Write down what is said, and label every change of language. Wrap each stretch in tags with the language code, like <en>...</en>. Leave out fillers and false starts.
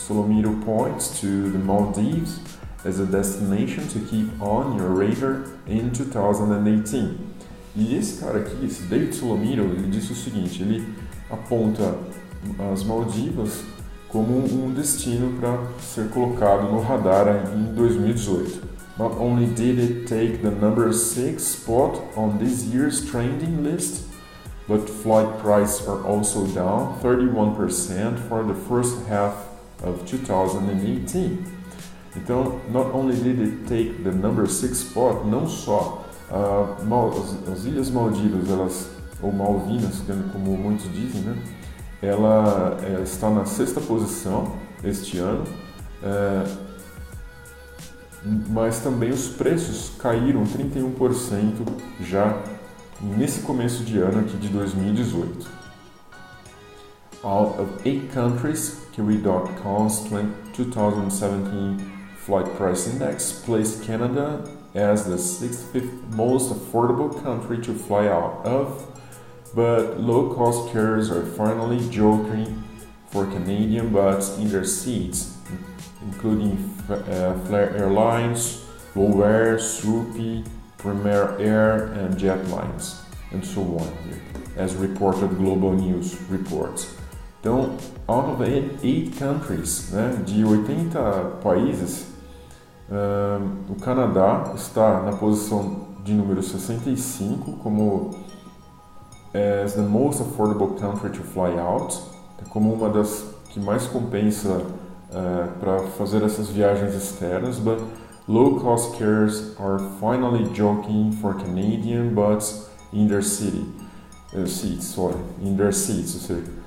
<en>Solomito points to the Maldives as a destination to keep on your radar in 2018.</en> <pt>E esse cara aqui, esse David Solomito, ele disse o seguinte, ele aponta as Maldivas como um destino para ser colocado no radar em 2018.</pt> <en>Not only did it take the number 6 spot on this year's trending list, but flight prices are also down 31% for the first half of 2018.</en> <pt>Então,</pt> <en>not only did it take the number 6 spot,</en> <pt>não só as Ilhas Maldivas, ou Malvinas, como muitos dizem, né? Ela está na 6ª posição este ano, mas também os preços caíram 31% já nesse começo de ano aqui de 2018.</pt> <en>Out of 8 countries, Kiwi.com's 2017 Flight Price Index placed Canada as the 65th most affordable country to fly out of, but low-cost carriers are finally jockeying for Canadian butts in their seats, including Flair Airlines, GoAir, Swoopy, Premier Air, and Jetlines, and so on here, as reported Global News reports.</en> <pt>Então,</pt> <en>out of 8 countries,</en> <pt>né, de 80 países, o Canadá está na posição de número 65 como</pt> <en>as the most affordable country to fly out,</en> <pt>como uma das que mais compensa para fazer essas viagens externas,</pt> <en>but low-cost carriers are finally jockeying for Canadian butts in their seats,</en> <pt>ou seja,</pt>